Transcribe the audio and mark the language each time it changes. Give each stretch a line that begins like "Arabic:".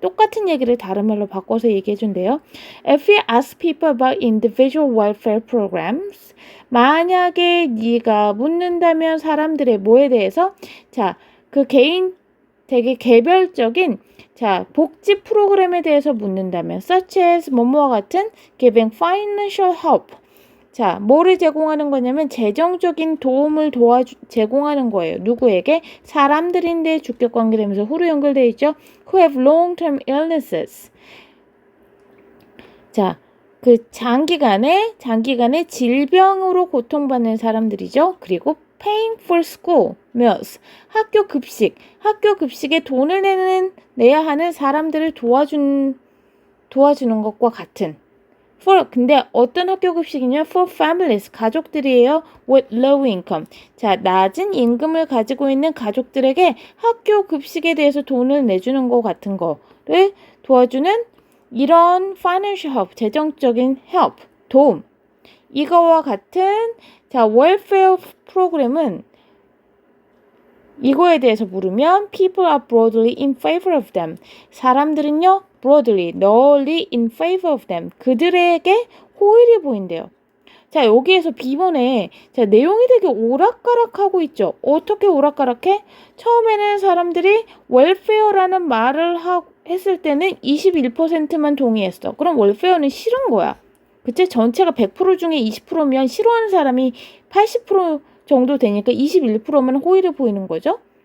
Korean: 똑같은 얘기를 다른 말로 바꿔서 얘기해준대요.
English: If you ask people about individual welfare programs,
Korean: 만약에 네가 묻는다면 사람들의 뭐에 대해서 자, 그 개인 되게 개별적인 자, 복지 프로그램에 대해서 묻는다면 such as 뭐뭐와 같은
English: giving financial help
Korean: 자, 뭐를 제공하는 거냐면 재정적인 도움을 제공하는 거예요. 누구에게? 사람들인데 주격 관계되면서 후로 연결되어 있죠.
English: Who have long-term illnesses.
Korean: 자, 그 장기간의 질병으로 고통받는 사람들이죠. 그리고
English: paying for school meals.
Korean: 학교 급식에 돈을 내야 하는 사람들을 도와주는 것과 같은 근데 어떤 학교 급식이냐?
English: For families,
Korean: 가족들이에요.
English: With low income.
Korean: 자, 낮은 임금을 가지고 있는 가족들에게 학교 급식에 대해서 돈을 내주는 것 같은 거를 도와주는 이런
English: financial help,
Korean: 재정적인 help, 도움. 이거와 같은 자, welfare 프로그램은 이거에 대해서 물으면
English: people are broadly in favor of them.
Korean: 사람들은요,
English: broadly,
Korean: 널리
English: in favor of them.
Korean: 그들에게 호의를 보인대요. 자, 여기에서 B번에 자, 내용이 되게 오락가락하고 있죠. 어떻게 오락가락해? 처음에는 사람들이 welfare라는 말을 했을 때는 21%만 동의했어. 그럼 welfare는 싫은 거야. 그치? 전체가 100% 중에 20%면 싫어하는 사람이 80% 정도 되니까 21%만 호의를 보이는 거죠.